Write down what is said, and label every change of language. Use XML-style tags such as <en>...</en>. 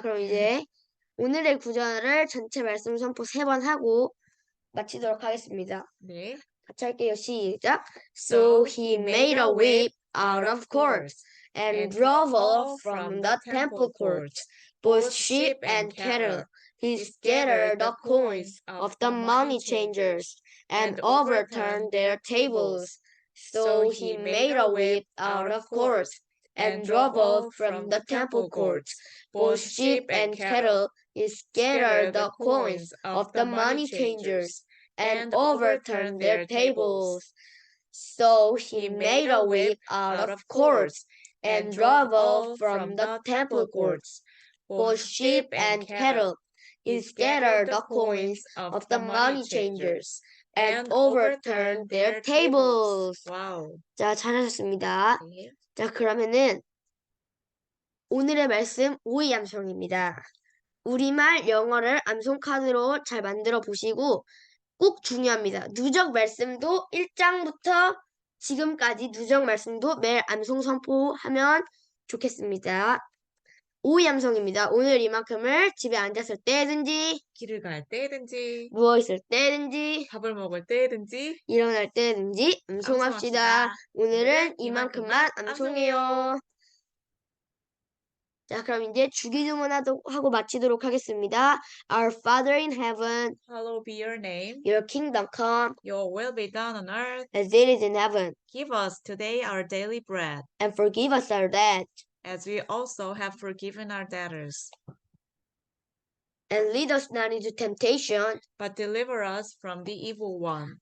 <ko>그럼 이제 오늘의 구절을 전체 말씀 선포 3번 하고 마치도록 하겠습니다. 네. 같이 할게요. 시작.</ko> <en>So he made a whip out of cords and drove off from the temple courts both sheep and cattle. He scattered the coins of the money changers and overturned their tables. So he made a whip out of cords and drove off from the temple courts both sheep and cattle. He scattered the coins of the money changers and overturned their tables. So he made a whip out of cords and drove off from the temple courts both sheep and cattle. He scattered the coins of the money changers and overturned their tables.</en> <ko>와우. 자, 잘하셨습니다. 네. 자, 그러면은 오늘의 말씀 오이 암송입니다. 우리말, 영어를 암송 카드로 잘 만들어 보시고 꼭 중요합니다. 누적 말씀도 1장부터 지금까지 누적 말씀도 매일 암송 선포하면 좋겠습니다. 오이 암송입니다. 오늘 이만큼을 집에 앉았을 때든지 길을 갈 때든지 누워있을 때든지 밥을 먹을 때든지 일어날 때든지 암송합시다. 암송합시다. 오늘은 이만큼만 암송해요. 자, 그럼 이제 주기도문하고 마치도록 하겠습니다.</ko> <en>Our Father in heaven, Hallowed be your name. your kingdom come, Your will be done on earth. as it is in heaven, Give us today our daily bread, and forgive us our debt, as we also have forgiven our debtors. and lead us not into temptation, But deliver us from the evil one.</en>